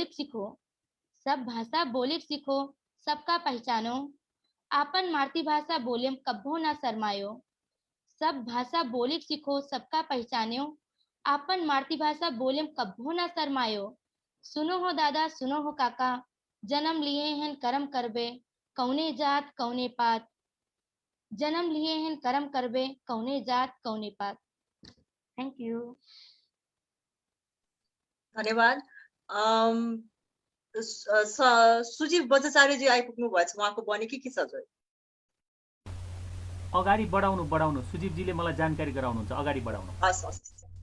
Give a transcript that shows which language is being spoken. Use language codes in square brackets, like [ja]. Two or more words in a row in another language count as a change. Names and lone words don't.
[bho] सीखो, सब भाषा बोले सीखो, सबका पहचानो, आपन मातृभाषा बोले कब्बो ना शर्मायो, सब भाषा बोले सीखो सबका पहचानो, आपन मातृभाषा बोले कब्बो ना शर्मायो, सुनो हो दादा सुनो हो काका, जन्म लिए हैं कर्म करबे, कौने जात कौने पात, जन्म लिए हैं कर्म करबे, कौने जात कौने पात। [en] Thank you. [ne] धन्यवाद। सुजीव बजाचार्यजी आइपुग्नु भएछ, उहाँको बनेकी के छ हजुर? अगाडि बढाउनु सुजीवजीले मलाई जानकारी गराउनुहुन्छ, अगाडि बढाउनु। हस् हस्।